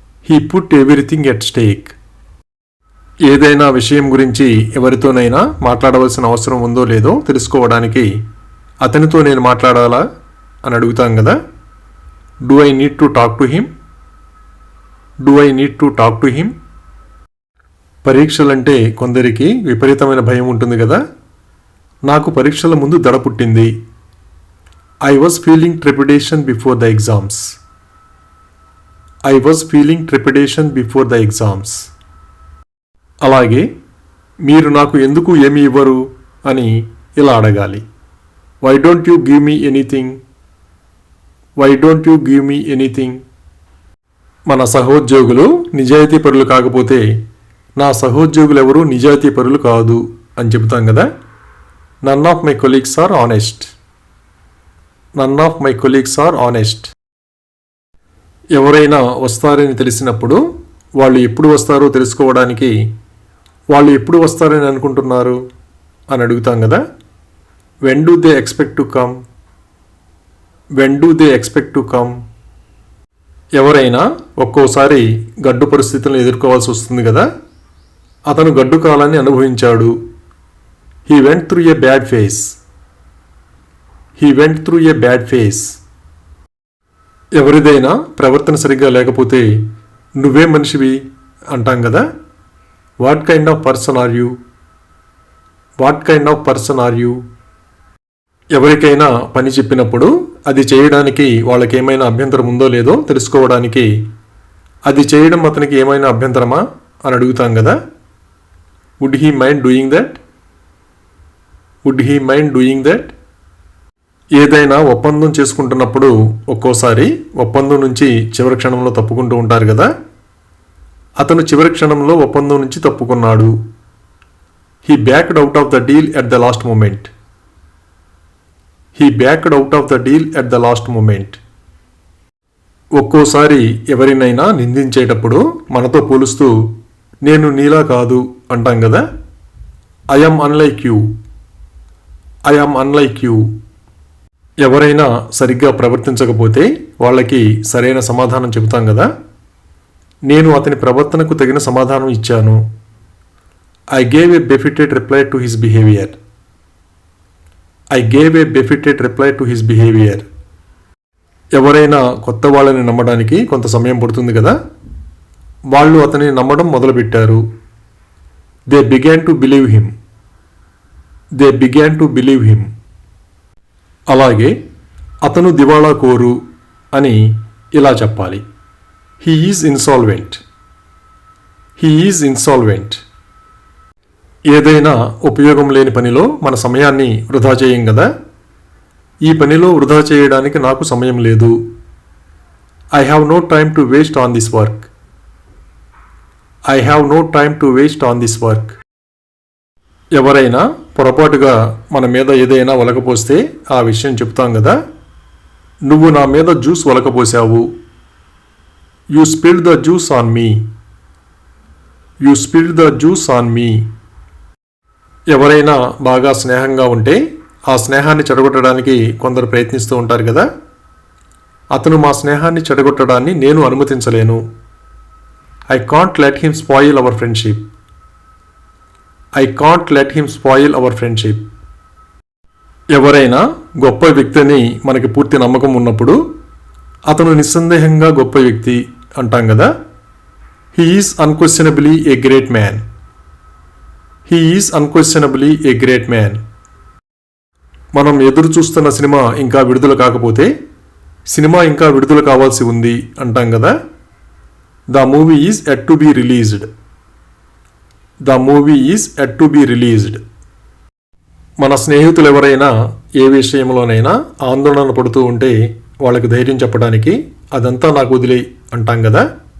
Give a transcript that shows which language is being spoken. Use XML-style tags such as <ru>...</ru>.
<en>He put everything at stake.</en> <te>ఏదైనా విషయం గురించి ఎవరితోనైనా మాట్లాడవలసిన అవసరం ఉందో లేదో తెలుసుకోవడానికి అతనితో నేను మాట్లాడాలా అని అడుగుతాం కదా.</te> <en>Do I need to talk to him? Do I need to talk to him?</en> <te>పరీక్షలంటే కొందరికి విపరీతమైన భయం ఉంటుంది కదా. నాకు పరీక్షల ముందు దడ పుట్టింది.</te> <en>I was feeling trepidation before the exams. I was feeling trepidation before the exams.</en> <te>అలాగే మీరు నాకు ఎందుకు ఏమి ఇవ్వరు అని ఇలా అడగాలి.</te> <en>Why don't you give me anything? Why don't you give me anything?</en> <te>మన సహోద్యోగులు నిజాయితీ పరులు కాకపోతే నా సహోద్యోగులు ఎవరు నిజాయితీ పరులు కాదు అని చెబుతాం కదా.</te> <en>None of my colleagues are honest. None of my colleagues are honest.</en> <te>ఎవరైనా వస్తారని తెలిసినప్పుడు వాళ్ళు ఎప్పుడు వస్తారో తెలుసుకోవడానికి వాళ్ళు ఎప్పుడు వస్తారని అనుకుంటున్నారు అని అడుగుతాం కదా.</te> <en>When do they expect to come? When do they expect to come?</en> <te>ఎవరైనా ఒక్కోసారి గడ్డు పరిస్థితులను ఎదుర్కోవాల్సి వస్తుంది కదా. అతను గడ్డు కాలాన్ని అనుభవించాడు.</te> <en>He went through a bad phase. He went through a bad phase.</en> <te>ఎవరిదైనా ప్రవర్తన సరిగ్గా లేకపోతే నువ్వే మనిషివి అంటాం కదా.</te> <en>What kind of person are you? What kind of person are you?</en> <te>ఎవరికైనా పని చెప్పినప్పుడు అది చేయడానికి వాళ్ళకి ఏమైనా అభ్యంతరం ఉందో లేదో తెలుసుకోవడానికి అది చేయడం అతనికి ఏమైనా అభ్యంతరమా అని అడుగుతాం కదా.</te> <en>Would he mind doing that? Would he mind doing that?</en> <te>ఏదైనా ఒప్పందం చేసుకుంటున్నప్పుడు ఒక్కోసారి ఒప్పందం నుంచి చివరి క్షణంలో తప్పుకుంటూ ఉంటారు కదా. అతను చివరి క్షణంలో ఒప్పందం నుంచి తప్పుకున్నాడు.</te> <en>He backed out of the deal at the last moment. He backed out of the deal at the last moment.</en> <te>ఒక్కోసారి ఎవరినైనా నిందించేటప్పుడు మనతో పోలుస్తూ నేను నీలా కాదు అంటాం కదా.</te> <en>I am unlike you. I am unlike you.</en> <te>ఎవరైనా సరిగ్గా ప్రవర్తించకపోతే వాళ్ళకి సరైన సమాధానం చెబుతాం కదా. నేను అతని ప్రవర్తనకు తగిన సమాధానం ఇచ్చాను.</te> <en>I gave a befitted reply to his behavior. I gave a befitted reply to his behavior.</en> <te>ఎవరైనా కొత్త వాళ్ళని నమ్మడానికి కొంత సమయం పడుతుంది కదా. వాళ్ళు అతనిని నమ్మడం మొదలుపెట్టారు.</te> <en>They began to believe him. They began to believe him.</en> <te>అలాగే అతను దివాళా కోరు అని ఇలా చెప్పాలి.</te> <en>He is insolvent. He is insolvent.</en> <te>ఏదైనా ఉపయోగం లేని పనిలో మన సమయాన్ని వృధా చేయం కదా. ఈ పనిలో వృధా చేయడానికి నాకు సమయం లేదు.</te> <en>I have no time to waste on this work. I have no time to waste on this work.</en> <te>ఎవరైనా పొరపాటుగా మన మీద ఏదైనా ఒలకపోస్తే ఆ విషయం చెప్తాం కదా. నువ్వు నా మీద juice ఒలకపోసావు.</te> <en>You spilled the juice on me. You spilled the juice on me.</en> <te>ఎవరైనా బాగా స్నేహంగా ఉంటే ఆ స్నేహాన్ని చెడగొట్టడానికి కొందరు ప్రయత్నిస్తూ ఉంటారు కదా. అతను మా స్నేహాన్ని చెడగొట్టడాన్ని నేను అనుమతించలేను.</te> <en>I can't let him spoil our friendship. I can't let him spoil our friendship.</en> <te>ఎవరైనా గొప్ప వ్యక్తిని మనకి పూర్తి నమ్మకం ఉన్నప్పుడు అతను నిస్సందేహంగా గొప్ప వ్యక్తి అంటాం కదా.</te> <en>He is unquestionably a great man. He is unquestionably a great man.</en> <te>మనం ఎదురు చూస్తున్న సినిమా ఇంకా విడుదల కాకపోతే సినిమా ఇంకా విడుదల కావాల్సి ఉంది అంటాం కదా.</te> <en>The movie is yet to be released. The movie is yet to be released.</en> <te>మన స్నేహితులు ఎవరైనా ఏ విషయంలోనైనా ఆందోళన పడుతూ ఉంటే వాళ్ళకి ధైర్యం చెప్పడానికి అదంతా నాకు వదిలే అంటాం కదా.</te>